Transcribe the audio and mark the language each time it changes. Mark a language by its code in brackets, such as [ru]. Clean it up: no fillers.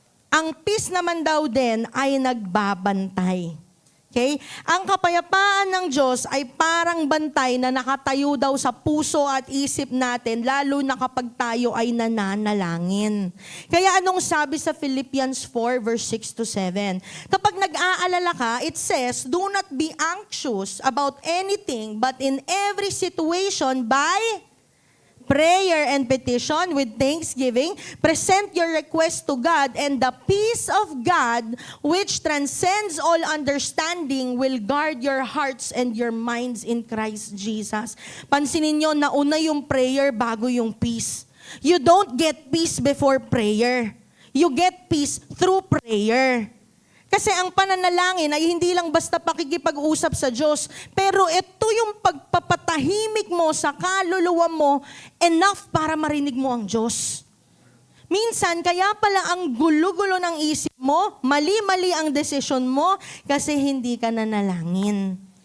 [tl] Ang peace naman daw din ay nagbabantay. Okay? Ang kapayapaan ng Diyos ay parang bantay na nakatayo daw sa puso at isip natin, lalo na kapag tayo ay nananalangin. Kaya anong sabi sa Philippians 4 verse 6-7? Kapag nag-aalala ka, [en] it says, do not be anxious about anything, but in every situation by prayer and petition with thanksgiving, present your request to God, and the peace of God, which transcends all understanding, will guard your hearts and your minds in Christ Jesus. [tl] Pansinin nyo, nauna yung prayer bago yung peace. [en] You don't get peace before prayer. You get peace through prayer. [tl] Kasi ang pananalangin ay hindi lang basta pakikipag-usap sa Diyos, pero ito yung pagpapatahimik mo sa kaluluwa mo enough para marinig mo ang Diyos. Minsan, kaya pala ang gulo-gulo ng isip mo, mali-mali ang desisyon mo kasi hindi ka nanalangin.